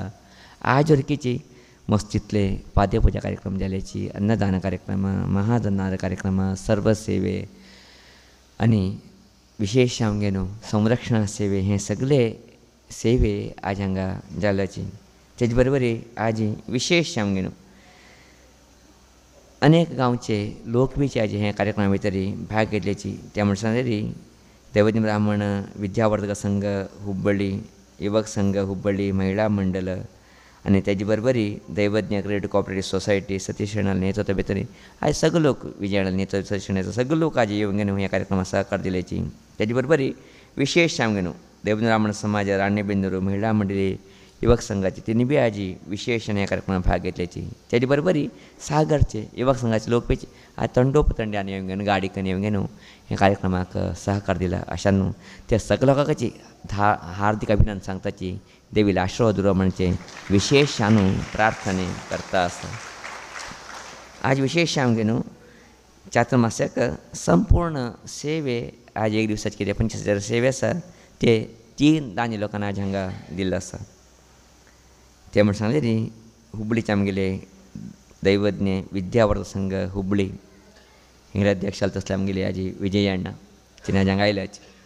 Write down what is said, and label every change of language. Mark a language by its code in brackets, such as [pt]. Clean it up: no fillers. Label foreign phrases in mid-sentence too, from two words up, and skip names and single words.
[kok] आज वरकीची मस्तितले पाद्यपूजा कार्यक्रम जाल्याची, अन्नदान कार्यक्रम, महादान कार्यक्रम, सर्व सेवे आणि विशेष आमगे न्हू संरक्षणा सेवे हे सगळे सेवे आज हांगा जाल्याची. तेजे बरोबरी आज विशेष आमगे न्हू अनेक गांवचे लोक बी आज हे कार्यक्रमा भितर भाग घेतल्याची. त्या म्हणसर दैवज्ञ ब्राह्मण विद्यावर्धक संघ हुब्बळ्ळी, युवक संघ हुब्बळ्ळी, महिला मंडळ आणि त्याचे बरोबरी दैवज्ञ क्रेडिट कोऑपरेटिव्ह सोसायटी सतीश शेणाल नेतृत्व भितर आज सगळे लोक विजयानल नेतृत्व सतीश शेणाचे सगळे लोक आज येऊन घेऊन ह्या कार्यक्रमात सहकार दिल्याची. त्याचे बरोबरी विशेष सांगून दैवज्ञ ब्राह्मण समाज, राणेबेंदूर, महिला मंडळी, युवक संघाची तिने बी आज विशेष या कार्यक्रमात भाग घेतल्याची. त्याचे बरोबरी सागरचे युवक संघाचे लोक पेची आज तंडोपतंड्यान येऊन घेऊन गाडीकन येऊन घेऊन ह्या कार्यक्रमाक सहकार दिला. अशांनू त्या सगळ्या लोकांची हार्दिक अभिनंदन सांगताची. देवीला आशीर्वाद उरो म्हणजे विशेष आणू प्रार्थने करता असता. आज विशेष आमगे न्हू चातुर्मास्याक संपूर्ण सेवे आज एक दिवसाची कितें 25,000 सेवे आसा ते 3 दानी लोकांना आज हांगा दिल्लो आसा. ते म्हण सांगले न्ही हुबळीचे आमगेले दैवज्ञ विद्यावर्धक संघ हुबळी हिंगळे अध्यक्ष तसले आमगेले आज विजय अण्णा तिने आज हांगा आयल्याच.